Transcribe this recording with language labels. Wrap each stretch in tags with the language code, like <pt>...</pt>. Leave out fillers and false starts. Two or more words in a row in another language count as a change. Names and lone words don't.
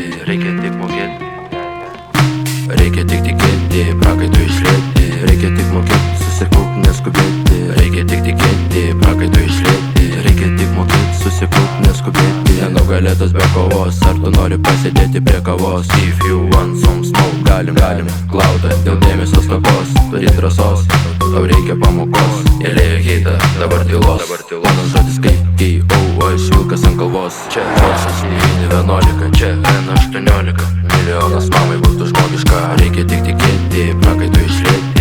<lt>reikia tik mokėti, Reikia tik tikėti, prakaito išlieti. reikia tik mokėti, susikaupt, neskubėti. Reikia tik tikėti, prakaito išlieti. Reikia tik mokėti, susikaupt, neskubėti. Nenugalėtas be kovos, ar tu nori pasėdėti prie kavos?</lt> <en>If you want some smoke,</en> <lt>galim glaudą dėl dėmesio stokos. Turi drąsos, tau reikia pamokos. Įlėjo heitą, dabar tylos. Mano žodis kaip K.O. Aš vilkas ant kalvos. Čia Forsas 911, čia N18. Milijonas mamai būtų žmogiška. Reikia tik tikėti, prakaito išlieti.</lt>